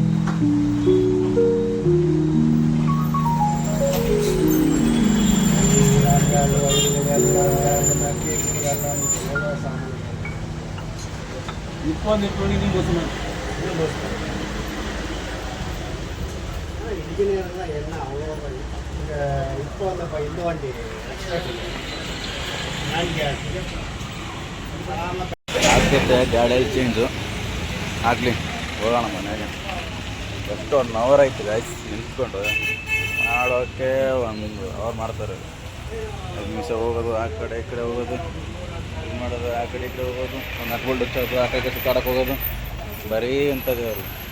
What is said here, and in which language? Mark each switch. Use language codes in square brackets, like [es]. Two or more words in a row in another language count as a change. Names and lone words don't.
[ta] இப்போ அந்த இன்ஜினியர் தான் என்ன அவ்வளோ இப்போ அந்த இந்த வண்டி [kn] ಆಗ್ತೈತೆ. ಗಾಡಿ ಚೇಂಜು ಆಗಲಿ, ಹೋಗೋಣ ಮನೆಗೆ. ಎಷ್ಟು 1 ಅವರ್ ಆಯ್ತು ಗಾಯ್ಸ್ ನಿಂತ್ಕೊಂಡು. ಮಾಡೋಕ್ಕೆ 1 ಅವರ್ ಮಾಡ್ತಾರೆ. 5 ನಿಮಿಷ ಹೋಗೋದು, ಆ ಕಡೆ ಈ ಕಡೆ ಹೋಗೋದು, ಇದು ಮಾಡೋದು, ಆ ಕಡೆ ಈ ಕಡೆ ಹೋಗೋದು, ಒಂದು ನಟ್ಬೋಲ್ಡ್ ಹಚ್ಚೋದು, ಆ ಕಡೆ ಸುತ್ತಾಡಕ್ಕೆ ಹೋಗೋದು, ಬರೀ ಇಂಥದ್ದು ಅವರು.